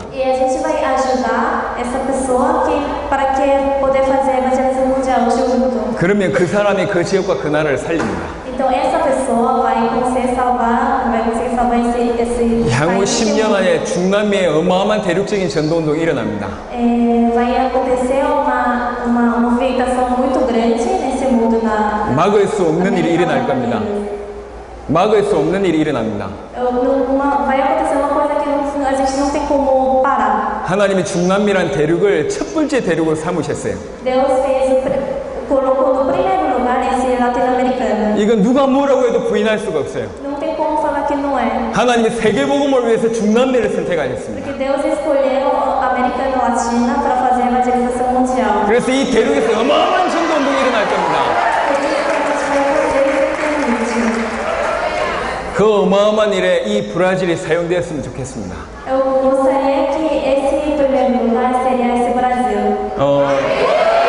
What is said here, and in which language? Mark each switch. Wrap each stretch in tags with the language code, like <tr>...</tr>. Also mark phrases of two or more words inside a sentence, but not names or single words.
<pt>E a gente vai ajudar essa pessoa para que poder fazer a evangelização mundial junto.</pt> <ko>그러면 그 사람이 그 지역과 그 나라를 살립니다.</ko> <pt>Então essa pessoa vai conseguir salvar esse</pt> <ko>향후</ko> <pt>país.</pt> <ko>10년 안에 중남미에 어마어마한 대륙적인 전도운동이 일어납니다.</ko> <pt>Vai acontecer uma movimentação muito grande nesse mundo na</pt> <ko>막을 수 없는 일이 일어날 겁니다. 막을 수 없는 일이 일어납니다.</ko> <pt>Vai acontecer uma coisa que a gente não tem como parar.</pt> <ko>하나님이 중남미란 대륙을 첫 번째 대륙으로 삼으셨어요.</ko> <pt>Deus colocou no primeiro lugar esse latino-americano.</pt> <ko>이건 누가 뭐라고 해도 부인할 수가 없어요.</ko> <pt>Não tem como falar que não é.</pt> <ko>하나님이 세계복음을 위해서 중남미를 선택하셨습니다.</ko> <pt>Porque Deus escolheu a América Latina para fazer a evangelização mundial.</pt> <ko>그래서 이 대륙에서 어마어마한 전도운동이 일어날 겁니다.</ko> <pt>Por isso que a gente vai fazer eternamente.</pt> <ko>그 어마어마한 일에 이 브라질이 사용되었으면 좋겠습니다.</ko> <pt>Eu gostaria que esse primeiro lugar seria esse Brasil.</pt>